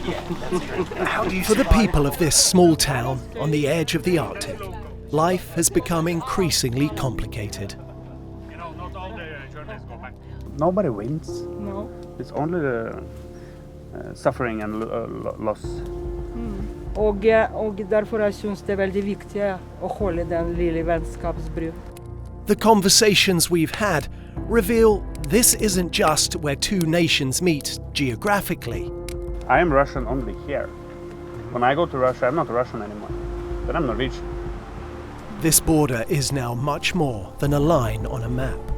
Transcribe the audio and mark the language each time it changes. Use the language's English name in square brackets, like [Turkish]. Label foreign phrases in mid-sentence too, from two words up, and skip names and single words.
[English] For the people of this small town on the edge of the Arctic, life has become increasingly complicated. Nobody wins. No. It's only the suffering and loss. [Norwegian] Og derfor synes det veldig viktig å holde den lille vennskapsbru. [English] The conversations we've had reveal this isn't just where two nations meet geographically. I am Russian only here. When I go to Russia, I'm not Russian anymore. Then I'm Norwegian. This border is now much more than a line on a map.